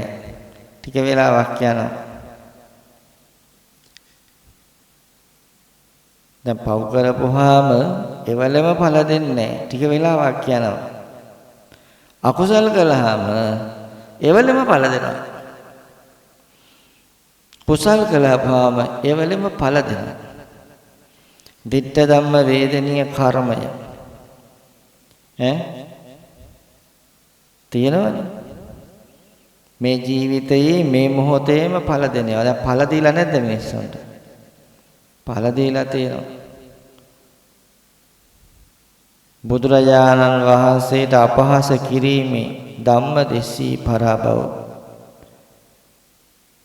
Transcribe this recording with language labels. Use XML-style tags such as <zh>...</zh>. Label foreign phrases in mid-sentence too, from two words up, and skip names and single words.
<si>ටික වෙලාවක් යනවා. දැන් පව් කරපුවාම එවලෙම ඵල දෙන්නේ. ටික වෙලාවක් යනවා. අකුසල් කළාම එවලෙම ඵල දෙනවා. කුසල් කළාම එවලෙම ඵල දෙනවා.</si> <pi>දිට්ඨ ධම්ම වේදනීය</pi> <si>karmය තියෙනවනේ. මේ ජීවිතයේ මේ මොහොතේම ඵල දෙනවා. දැන් ඵල දීලා නැද්ද මිනිස්සුන්ට? ඵල දීලා තියෙනවා. බුදුරජාණන් වහන්සේට අපහාස කිරීමේ</si> <pi>ධම්ම දෙසී පරාභව.</pi>